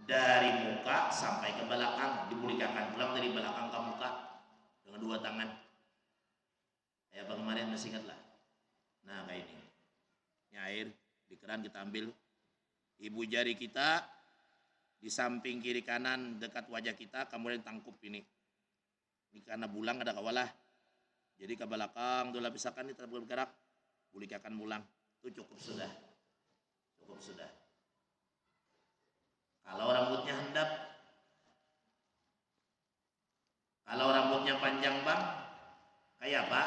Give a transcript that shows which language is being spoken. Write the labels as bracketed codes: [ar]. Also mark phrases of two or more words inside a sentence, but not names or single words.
[bjn] dari muka sampai ke belakang, dibulikakan pulang dari belakang ke muka dengan dua tangan. Ya bang kemarin masih ingat lah. Nah kayak ini. [id] Ini air di keran kita ambil. Ibu jari kita di samping kiri kanan dekat wajah kita, kemudian tangkup ini. [bjn] Ini karena bulang ada kawalah. Jadi ke belakang dulu pisahkan ini tetap bergerak, bulikakan bulang. Itu cukup sudah. Cukup sudah. Kalau rambutnya hendap, kalau rambutnya panjang bang, kayak apa?